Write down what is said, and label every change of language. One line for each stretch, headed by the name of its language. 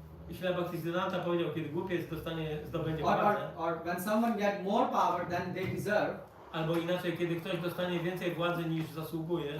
Polish: I Śla Bhaktisiddhanta powiedział, kiedy głupiec zdobędzie władzę,
English: or when someone get more power than they deserve,
Polish: albo inaczej, kiedy ktoś dostanie więcej władzy niż zasługuje